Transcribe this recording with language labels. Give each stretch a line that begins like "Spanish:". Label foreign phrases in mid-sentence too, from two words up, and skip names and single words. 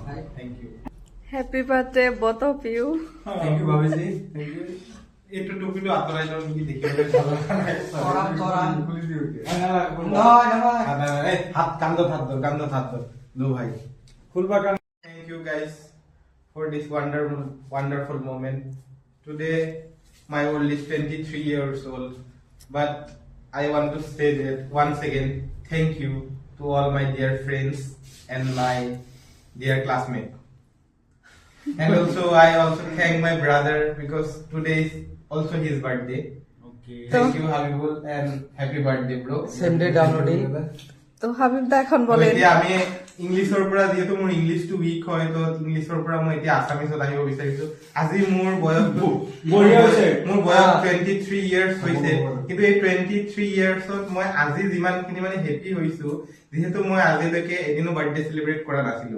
English: happy birthday both of you. thank you bhabhiji, thank you. একটু টুপিটো আতরাই দাও নাকি দেখি ভালো তোরা খুলি দিও কে না না এই হাত কান্দ হাত দো ভাই খুলবা কান। thank you guys for this wonderful moment. Today my old is 23 years old, but I want to say that once again thank you to all my dear friends and my dear classmates. And also I also thank my brother because today is also his birthday. Okay. Thank you Habibul and happy birthday bro. Same day downloading.
Bangla: তো হাবিব দা এখন বলেন।
Assamese: আমি ইংলিছৰ পৰা যেহেতু মোৰ ইংলিছটো উইক হয়, তো ইংলিছৰ পৰা মই এতিয়া আসামিছত আহিব বিচাৰিছো। আজি মোৰ বয়স 23 ইয়াৰ্স হৈছে, কিন্তু এই 23 ইয়াৰ্সত মই আজি যিমানখিনি মানে হেপি হৈছো, যেহেতু মই আজিলৈকে এদিনো
English: birthday celebrate
Assamese: কৰা নাছিলো।